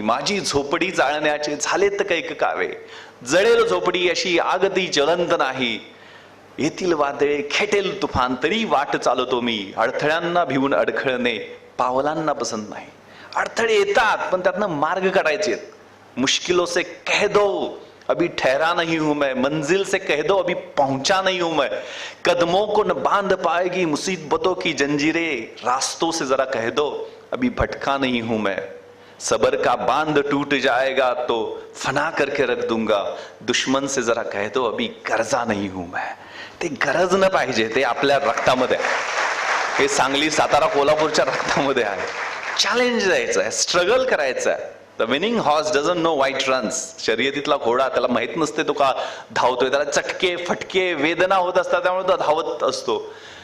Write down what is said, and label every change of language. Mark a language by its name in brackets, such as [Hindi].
[Marathi] माझी झोपडी जाळण्याचे झालेत कैक कावे, जळेल झोपडी अशी आगती ज्वलंत नाही. येथील वादळे खेटेल तुफान तरी वाट चालतो मी, अडथळ्यांना भिवून अडखळणे पावलांना पसंत नाही. अडथळे येतात पण त्यातनं मार्ग काढायचे. [Hindi] मुश्किलों से कह दो अभी ठहरा नहीं हूं मैं, मंजिल से कह दो अभी पहुंचा नहीं हूं मैं. कदमों को न बांध पाएगी मुसीबतों की जंजीरें, रास्तों से जरा कह दो अभी भटका नहीं हूं मैं. सबर का बांध टूट जाएगा तो फना करके रख दूंगा, दुश्मन से जरा कह दो अभी गरजा नहीं हूं मैं. [Marathi] ते गरज न पाहिजे, ते आपल्या रक्तामध्ये आहे. हे सांगली, सातारा, कोल्हापूरच्या रक्तामध्ये आहे. चॅलेंज द्यायचं आहे, स्ट्रगल करायचं आहे. [English] The winning horse doesn't know why it runs. [Marathi] शर्यतीतला घोडा, त्याला माहित नसते तो का धावतोय, त्याला चटके फटके वेदना होत असतात, त्यामुळे तो धावत असतो.